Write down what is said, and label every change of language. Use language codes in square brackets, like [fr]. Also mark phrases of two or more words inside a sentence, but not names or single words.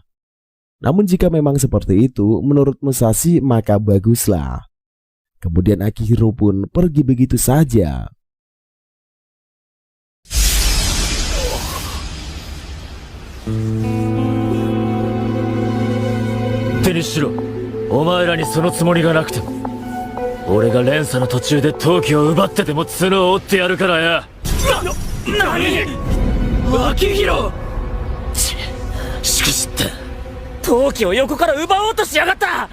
[id] Namun jika memang seperti itu menurut Musashi maka baguslah. Kemudian Akihiro pun pergi begitu saja. Tenishiro, [ja] お前らにそのつもりがなくても、俺が連鎖の途中で陶器を奪ってでも角を折ってやるからや。何？秋広！しくじった。陶器を横から奪おうとしやがった。